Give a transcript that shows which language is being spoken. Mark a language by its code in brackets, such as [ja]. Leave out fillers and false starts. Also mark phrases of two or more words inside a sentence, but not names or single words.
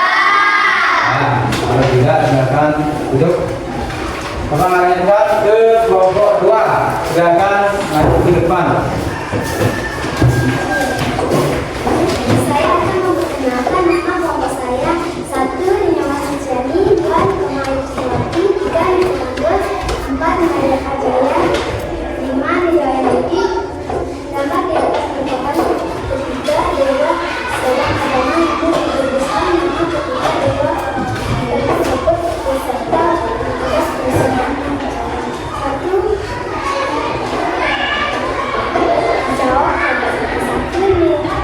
[id] Nah, kalau tidak silakan duduk. Bapak lanjutkan ke kelompok 2. Silakan maju ke depan. Saya akan memperkenalkan nama kelompok saya. 1. Rinyawa Suciani. 2. Kemayu Suciwati. 3. Nikomandos. 4. Naya Kajaya. 5. Nidaya Dewi. Gambar di atas merupakan ketiga dewa dalam agama Hindu. Tuliskan nama ketiga dewa tersebut beserta tugas fungsinya. 1. Jawab pada 1.